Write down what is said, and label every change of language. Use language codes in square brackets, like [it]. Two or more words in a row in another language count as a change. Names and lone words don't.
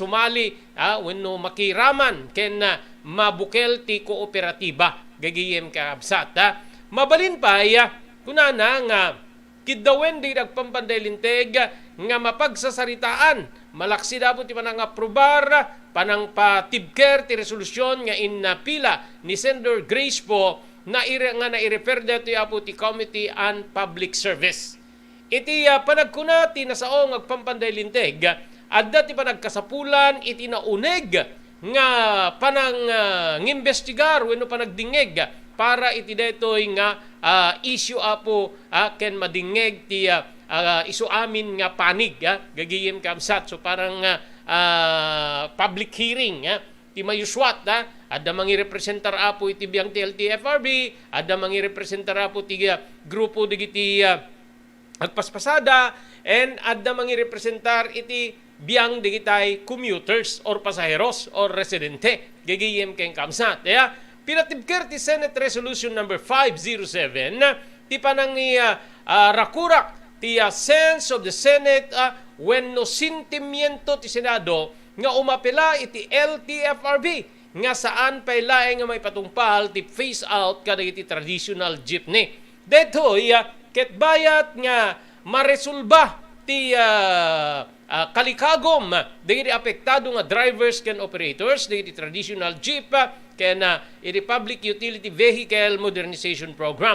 [ilo] sumali wenno makiraman ken mabukel ti kooperatiba gagiyem kaabsat mabalin pa kunana nga kiddawen di nagpampanday linteg nga mapagsasaritaan malaksi dapat ti panang aprobar panang patibker ti resolusyon nga inapila ni Senator Grace Poe na nai-refer dito apo ti Committee on Public Service. Iti panagkuna ti nasaong agpampanday linteg adda ti panagkasapulan iti nauneg nga panang ngimbestigar wenno panagdingeg para iti daytoy nga issue apo ken madingeg ti isu amin nga panig gagiyem kamsat so parang [en] public hearing [ilo] ti mayuswat adda mangirepresentar apo iti biyang ti LTFRB adda mangirepresentar apo ti grupo digiti agpaspasada and adda mangirepresentar iti biyang digitay [en] commuters or [ilo] pasaheros or residente gagiyem ken kamsat pinatibker ti Senate Resolution number 507 ti panang rakurak ti [en] sense of the Senate [ilo] wenno sentimiento ti Senado nga umapela iti LTFRB nga saan pay laeng nga may patungpal ti [en] phase out [ilo] kadagiti [en] traditional jeepney. [ilo] Detoy ket bayat nga maresolba ti kalikagom dagiti apektado nga drivers ken operators dagiti [en] traditional jeep [ilo] ken iti Public Utility Vehicle Modernization Program.